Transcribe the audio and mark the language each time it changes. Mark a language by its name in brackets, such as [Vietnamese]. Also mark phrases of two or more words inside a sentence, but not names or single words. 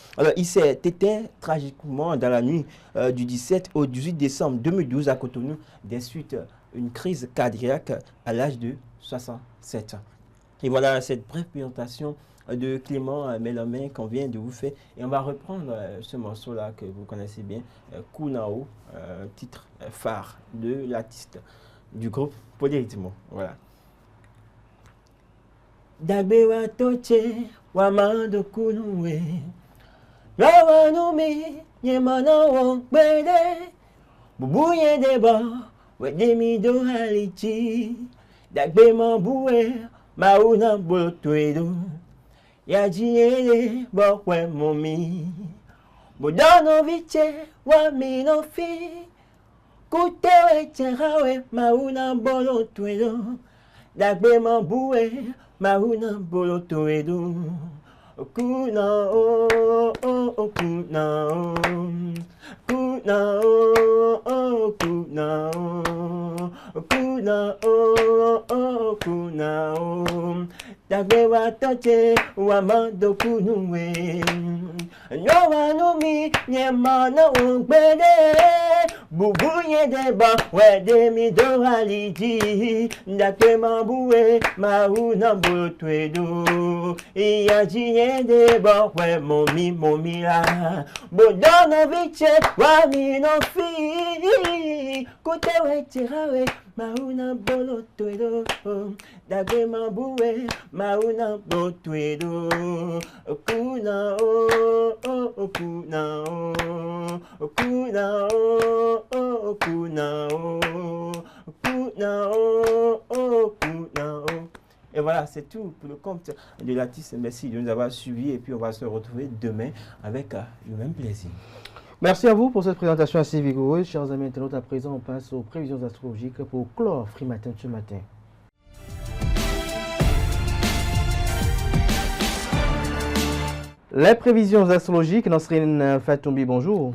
[French] Alors, il s'est éteint tragiquement dans la nuit du 17 au 18 décembre 2012 à Cotonou, des suites une crise cardiaque à l'âge de 67 ans. Et voilà cette brève présentation de Clément Mélomé qu'on vient de vous faire. Et on va reprendre ce morceau-là que vous connaissez bien, Kunao, titre phare de l'artiste du groupe Polyrythmo. Voilà. [Fon] Dagbe wa toche wa mando kunue Rawa no me yemana won gbede Bubuye deba we demi do halichi Dagbe mo buwe mauna bolotwedo Yajiele bokwe momi Bodano viche wa minofi Kutewe cherawe mauna bolotwedo Dagbe mo buwe Mauna boloto edo Kuna o kuna o Kuna o kuna o Kuna o kuna o Dagbe wa toche wa mando kunuwe No wa no mi nyemana ungbede Bubuye deba wede mi do haliji Dagbe mabuwe mauna boloto edo Iyajiye deba we momi la Bodona viche wa mi no fi Kutewe chirawe mauna boloto edo Dagbe mabuwe mauna boloto edo Kuna o kuna o kuna o kuna o kuna o kuna o. [French] Et voilà, c'est tout pour le compte de l'artiste. Merci de nous avoir suivis et puis on va se retrouver demain avec le même plaisir. Merci à vous pour cette présentation assez vigoureuse. Chers amis internautes, à présent, on passe aux prévisions astrologiques pour clore Free Matin ce matin. Les prévisions astrologiques, Nasrine Fatoumbi, bonjour.